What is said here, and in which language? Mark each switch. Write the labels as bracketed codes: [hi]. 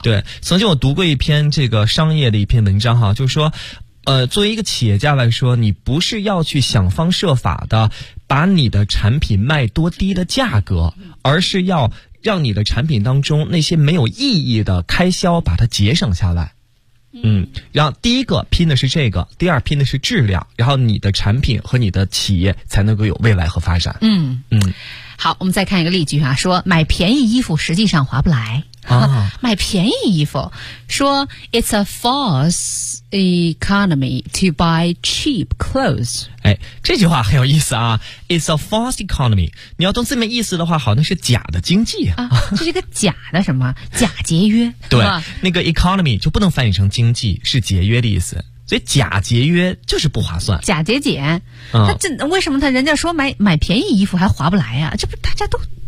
[zh] 对，曾经我读过一篇这个商业的一篇文章哈，就是说，作为一个企业家来说，你不是要去想方设法的把你的产品卖多低的价格，而是要让你的产品当中那些没有意义的开销把它节省下来。然后第一个拼的是这个，第二拼的是质量，然后你的产品和你的企业才能够有未来和发展。好，我们再看一个例句啊，说买便宜衣服实际上划不来。买便宜衣服，说 [en] It's a false economy to buy cheap clothes. [zh] 哎，这句话很有意思啊。 [en] It's a false economy. [zh] 你要懂字面意思的话，好像是假的经济啊。这是一个假的什么？假节约。对，那个 economy 就不能翻译成经济，是节约的意思。所以假节约就是不划算。假节俭。为什么他人家说买便宜衣服还划不来啊？这不大家都